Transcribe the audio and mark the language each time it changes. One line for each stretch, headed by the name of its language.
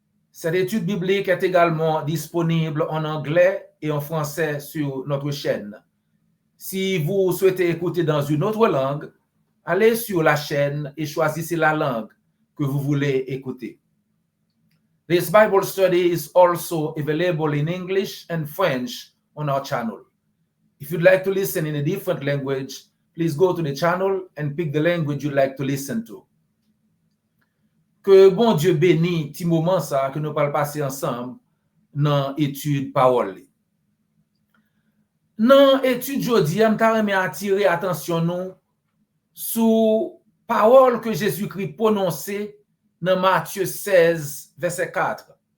French: Cette étude biblique est également disponible en anglais et en français sur notre chaîne. Si vous souhaitez écouter dans une autre langue, allez sur la chaîne et choisissez la langue que vous voulez écouter.
English: This Bible study is also available in English and French on our channel. If you'd like to listen in a different language, please go to the channel and pick the language you'd like to listen to.
French: Que bon Dieu bénisse petit moment ça que nous allons passer ensemble dans l'étude parole. Dans l'étude aujourd'hui, je vais attirer attention nous sur parole que Jésus-Christ prononcée dans Matthieu 16, verset 4.